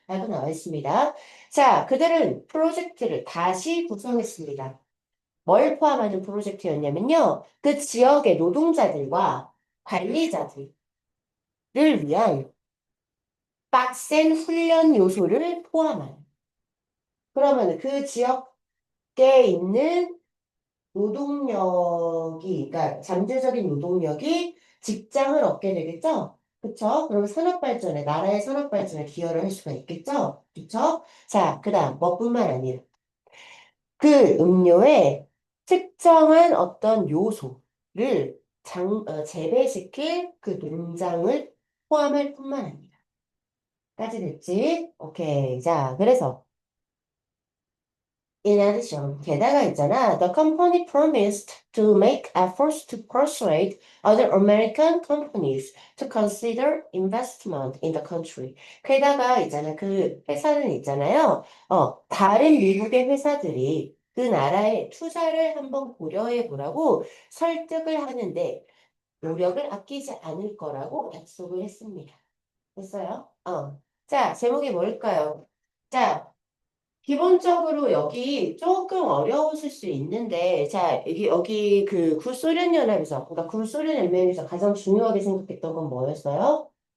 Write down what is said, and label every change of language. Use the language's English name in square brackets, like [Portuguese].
[Korean] 라고 나와 있습니다. 자, 그들은 프로젝트를 다시 구성했습니다. 뭘 포함하는 프로젝트였냐면요. 그 지역의 노동자들과 관리자들을 위한 빡센 훈련 요소를 포함한. 그러면 그 지역에 있는 노동력이, 그러니까 잠재적인 노동력이 직장을 얻게 되겠죠? 그쵸? 그러면 산업발전에, 나라의 산업발전에 기여를 할 수가 있겠죠? 그쵸? 자, 그 다음, 뭐뿐만 아니라 그 음료에 특정한 어떤 요소를 재배시킬 그 농장을 포함할 뿐만 아니라. 까지 됐지? 오케이. 자, 그래서 [English] In addition, [Korean] 게다가 있잖아. [English] The company promised to make efforts to persuade other American companies to consider investment in the country. [Korean] 게다가 있잖아. 그 회사는 있잖아요. 다른 미국의 회사들이 그 나라에 투자를 한번 고려해 보라고 설득을 하는데 노력을 아끼지 않을 거라고 약속을 했습니다. 됐어요? 자, 제목이 뭘까요? 자, 기본적으로 여기 조금 어려우실 수 있는데, 자, 여기 그 구소련연합에서, 그러니까 구소련연맹에서 가장 중요하게 생각했던 건 뭐였어요?